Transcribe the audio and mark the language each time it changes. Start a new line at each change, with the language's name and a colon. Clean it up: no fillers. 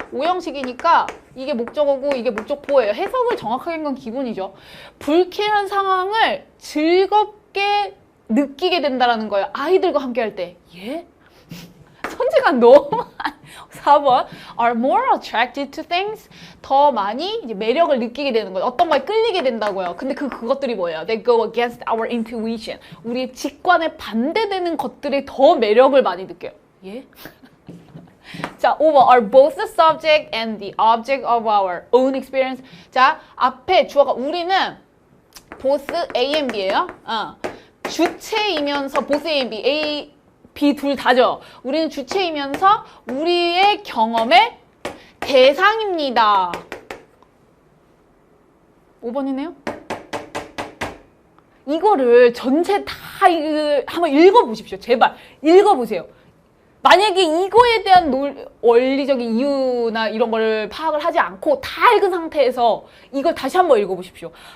Korean: 오형식이니까 이게 목적어고 이게 목적보예요. 해석을 정확하게 한 건 기본이죠. 불쾌한 상황을 즐겁게 느끼게 된다라는 거예요. 아이들과 함께 할 때. 예? 선지가 너무
English: 4번 are more attracted to things.
Korean: 더 많이 이제 매력을 느끼게 되는 거예요. 어떤 거에 끌리게 된다고요. 근데 그것들이 뭐예요?
English: They go against our intuition.
Korean: 우리의 직관에 반대되는 것들이 더 매력을 많이 느껴요. 예?
English: 자, 5번 are both the subject and the object of our own experience.
Korean: 자, 앞에 주어가 우리는
English: both A and B
Korean: 예요. 주체이면서
English: both A and B.
Korean: B 둘 다죠. 우리는 주체이면서 우리의 경험의 대상입니다. 5번이네요. 이거를 전체 다 한번 읽어보십시오. 제발 읽어보세요. 만약에 이거에 대한 원리적인 이유나 이런 걸 파악을 하지 않고 다 읽은 상태에서 이걸 다시 한번 읽어보십시오.